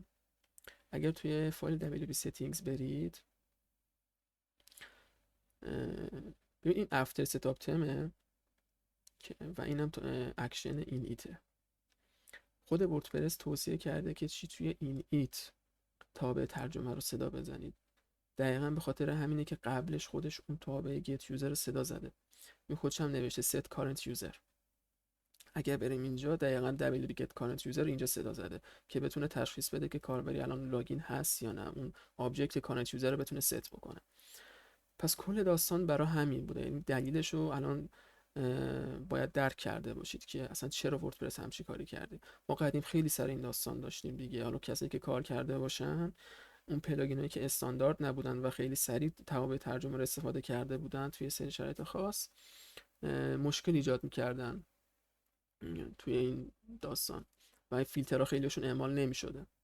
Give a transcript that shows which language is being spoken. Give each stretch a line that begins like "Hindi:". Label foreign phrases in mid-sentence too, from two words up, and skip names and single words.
Persian: اگر توی فایل
English: WP settings
Persian: برید، ببین این
English: after setup theme
Persian: و اینم تو اکشن این ایته. خود وردپرس توصیه کرده که چی توی این ایت تابع ترجمه رو صدا بزنید. دقیقا به خاطر همینه که قبلش خودش اون تابع گت یوزر رو صدا زده. این خودش هم نوشته
English: set current user.
Persian: اگر بریم اینجا دقیقاً
English: WP get current user
Persian: اینجا صدا زده که بتونه تشخیص بده که کاربری الان لاگین هست یا نه، اون آبجکت
English: current user
Persian: رو بتونه ست بکنه. پس کل داستان برای همین بوده، یعنی دلیلش رو الان باید درک کرده باشید که اصلا چرا وردپرس همچی کاری کرده. ما قدیم خیلی سر این داستان داشتیم دیگه. حالا کسایی که کار کرده باشن، اون پلاگینایی که استاندارد نبودن و خیلی سریع توابع ترجمه رو استفاده کرده بودن توی سری شرایط خاص، مشکل ایجاد میکردن توی این داستان و این فیلترها خیلیشون اعمال نمیشده.